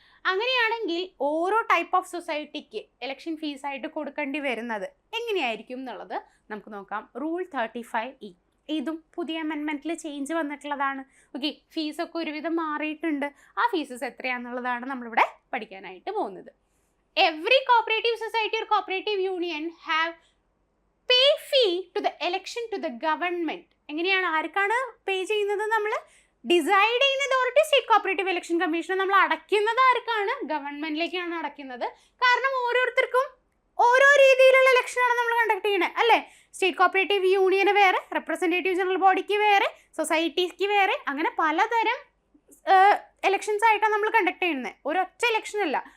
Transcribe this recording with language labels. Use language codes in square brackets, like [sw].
[ml] അങ്ങനെയാണെങ്കിൽ ഓരോ type of സൊസൈറ്റിക്ക് ഇലക്ഷൻ ഫീസായിട്ട് കൊടുക്കേണ്ടി വരുന്നത് എങ്ങനെയായിരിക്കും എന്നുള്ളത് നമുക്ക് നോക്കാം. റൂൾ 35E, ഇതും പുതിയ അമെൻമെൻറ്റിൽ ചേഞ്ച് വന്നിട്ടുള്ളതാണ്. ഓക്കെ, ഫീസൊക്കെ ഒരുവിധം മാറിയിട്ടുണ്ട്. ആ ഫീസസ് എത്രയാണെന്നുള്ളതാണ് നമ്മളിവിടെ പഠിക്കാനായിട്ട് പോകുന്നത്. [en] Every cooperative society or cooperative union have pay fee to the election to the government. [ml] എങ്ങനെയാണ്? ആർക്കാണ് പേ ചെയ്യുന്നത്? നമ്മൾ ഡിസൈഡ് ചെയ്യുന്ന authority state cooperative election commission. നമ്മൾ അടയ്ക്കുന്നത് ആർക്കാണ്? ഗവൺമെന്റിലേക്കാണ് അടയ്ക്കുന്നത്. കാരണം ഓരോരുത്തർക്കും ഓരോ രീതിയിലുള്ള ഇലക്ഷനാണ് നമ്മൾ കണ്ടക്ട് ചെയ്യുന്നത്, അല്ലേ? സ്റ്റേറ്റ് കോപ്പറേറ്റീവ് യൂണിയന് വേറെ, റെപ്രസെൻറ്റേറ്റീവ് ജനറൽ ബോഡിക്ക് വേറെ, സൊസൈറ്റീസ്ക്ക് വേറെ, അങ്ങനെ പലതരം എലക്ഷൻസ് ആയിട്ടാണ് നമ്മൾ കണ്ടക്ട് ചെയ്യുന്നത്. ഒരൊറ്റ ഇലക്ഷൻ അല്ല.